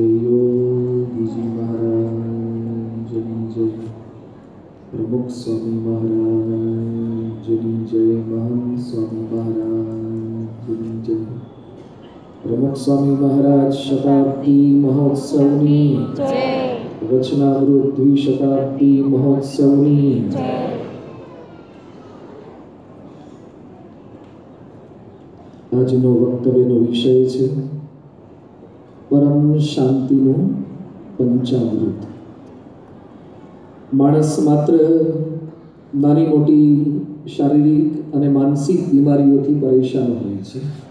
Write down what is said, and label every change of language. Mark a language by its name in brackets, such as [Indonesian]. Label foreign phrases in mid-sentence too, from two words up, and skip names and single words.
[Gujarati] યોગી જી મહારાજ જય પ્રમુખ સ્વામી મહારાજ જય મહંત સ્વામી મહારાજ જય પ્રમુખ સ્વામી મહારાજ શતાબ્દી મહોત્સવની વચનામૃત દ્વિશતાબ્દી મહોત્સવની આજનો વક્તવ્યનો વિષય છે પરમ શાંતિનું પંચામૃત. માણસ માત્ર નાની મોટી શારીરિક અને માનસિક બીમારીઓથી પરેશાન હોય છે.